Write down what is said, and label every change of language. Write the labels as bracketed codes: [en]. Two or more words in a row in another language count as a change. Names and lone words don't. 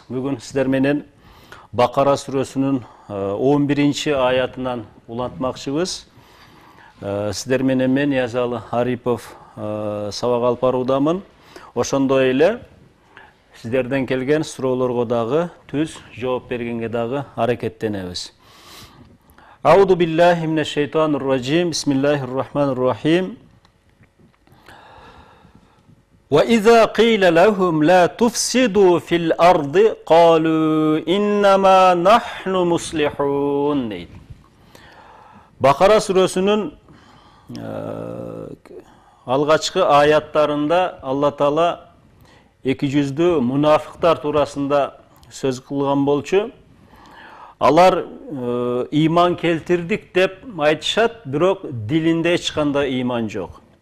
[ky] Бүгүн сиздер менен Бакара сүрөсүнүн 11-ci аятынан улантмакчыбыз. Сиздер менен мен Язалы Арипов сабак алып баруудамын. Ошондой эле сиздерден келген суроолорго дагы түз жооп бергенге дагы аракеттенебиз. [ar] أعوذ بالله من الشيطان الرجيم. بسم الله الرحمن الرحيم وإذا قيل لهم لا تفسدوا في الأرض قالوا إنما نحن مصلحون дейт. [ky] Бакара сүрөсүнүн алгачкы аяттарында Алла Таала эки жүздүү мунафыктар туурасында сөз кылган болчу. Алар ыйман келтирдик деп айтышат, бирок дилинде эч кандай ыйман жок.